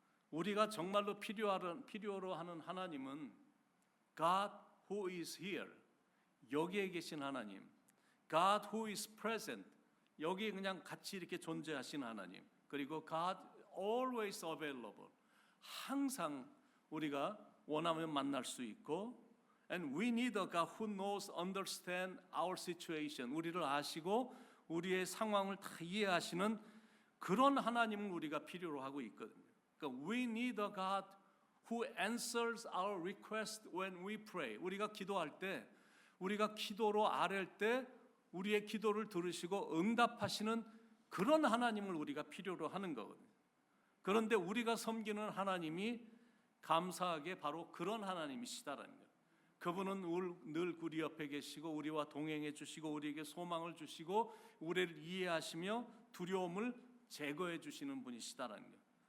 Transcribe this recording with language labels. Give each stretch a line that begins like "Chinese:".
Korean: 우리가 정말로 필요로 하는 하나님은
English: God who is here,
Korean: 여기에 계신 하나님,
English: God who is present,
Korean: 여기에 그냥 같이 이렇게 존재하신 하나님, 그리고
English: God always available,
Korean: 항상 우리가 원하면 만날 수 있고
English: And we need a God who knows, understand our situation.
Korean: 우리를 아시고 우리의 상황을 다 이해하시는 그런 하나님을 우리가 필요로 하고 있거든요.
English: 그러니까 we need a God who answers our request when we pray.
Korean: 우리가 기도할 때, 우리가 기도로 아랠 때 우리의 기도를 들으시고 응답하시는 그런 하나님을 우리가 필요로 하는 거거든요. 그런데 우리가 섬기는 하나님이 감사하게 바로 그런 하나님이시다라는 거예요. 그분은 늘 우리 옆에 계시고 우리와 동행해 주시고 우리에게 소망을 주시고 우리를 이해하시며 두려움을 제거해 주시는 분이시다라는 거예요.